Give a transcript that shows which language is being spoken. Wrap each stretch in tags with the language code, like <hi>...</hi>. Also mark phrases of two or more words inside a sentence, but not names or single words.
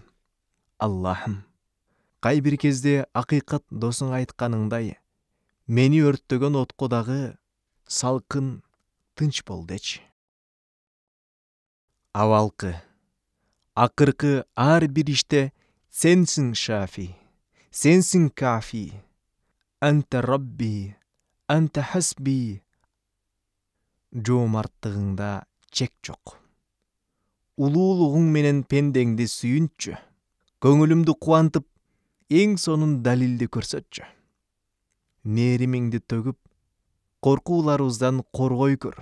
<ky>Аллахым, кай бир кезде акыйкат досуңа айтканыңдай, мени өрттөгөн отко дагы салкын, тынч бол дечи. Абалкы, акыркы ар бир иште сенсиң шафи, сенсиң кафи.</ky> <ar>أنت ربي، أنت حسبي.</ar> <ky>Жоомарттыгыңда чек жок. Улуулугуң менен пендеңди сүйүнчү. Көңүлүмдү кубантып, эң сонун далилди көрсөтчү. Мээримиңди төгүп, коркууларыбыздан коргой көр.</ky>